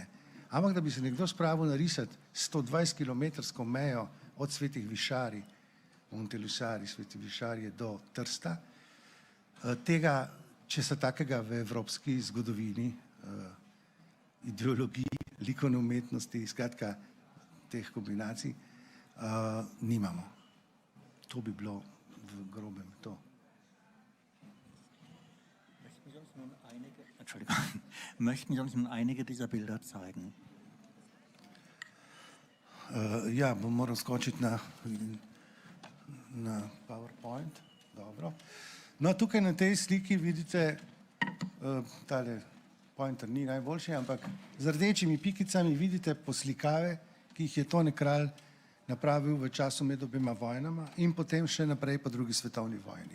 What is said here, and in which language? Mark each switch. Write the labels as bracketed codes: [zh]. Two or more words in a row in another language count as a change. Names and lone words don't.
[sl] Ampak da bi se nekdo spravil narisati 120-kilometrsko mejo od Svetih Višarij, Montelusari, Sveti Višarije do Trsta, tega, česa takega v evropski zgodovini, ideologiji, likovne umetnosti, skratka teh kombinacij, nimamo. To bi bilo v grobem to. [de] Möchten Sie uns nun einige dieser Bilder zeigen? [sl] Ja, bom moral skočiti na PowerPoint. Dobro. No, tukaj na tej sliki vidite, tale pointer ni najboljši, ampak z rdečimi pikicami vidite poslikave, ki jih je Tone Kralj napravil v času med obema vojnama in potem še naprej po drugi svetovni vojni.